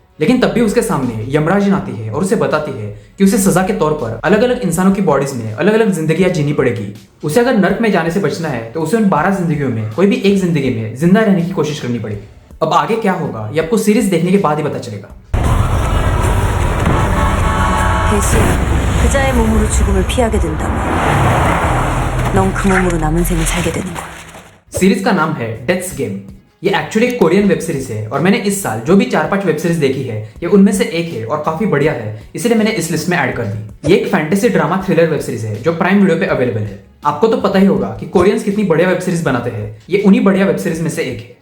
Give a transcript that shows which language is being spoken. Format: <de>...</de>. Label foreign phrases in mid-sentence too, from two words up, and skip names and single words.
<hi>लेकिन तब भी उसके सामने यमराज आती है और उसे बताती है कि उसे सजा के तौर पर अलग अलग इंसानों की बॉडीज में अलग अलग जिंदगियां जीनी पड़ेगी। उसे अगर नर्क में जाने से बचना है तो उसे उन 12 जिंदगियों में कोई भी एक जिंदगी में जिंदा रहने की कोशिश करनी पड़ेगी। अब आगे क्या होगा ये आपको सीरीज देखने के बाद ही पता चलेगा।</hi> <ko>그자의 몸으로 죽음을 피하게 된다면 넌 그 몸으로 남은 생을 살게 되는 거야।</ko> <hi>सीरीज का नाम है डेथ्स गेम। ये एक्चुअली एक</hi> <en>Korean web series</en> <hi>है और मैंने इस साल जो भी 4-5</hi> <en>web series</en> <hi>देखी है ये उनमें से एक है और काफी बढ़िया है, इसलिए मैंने इस लिस्ट में ऐड कर दी। ये एक</hi> <en>fantasy drama thriller web series</en> <hi>है जो प्राइम वीडियो पे अवेलेबल है। आपको तो पता ही होगा कि कोरियंस कितनी बढ़िया</hi> <en>web series</en> <hi>बनाते हैं, ये उन्हीं बढ़िया</hi> <en>web series</en> <hi>में से एक है।</hi>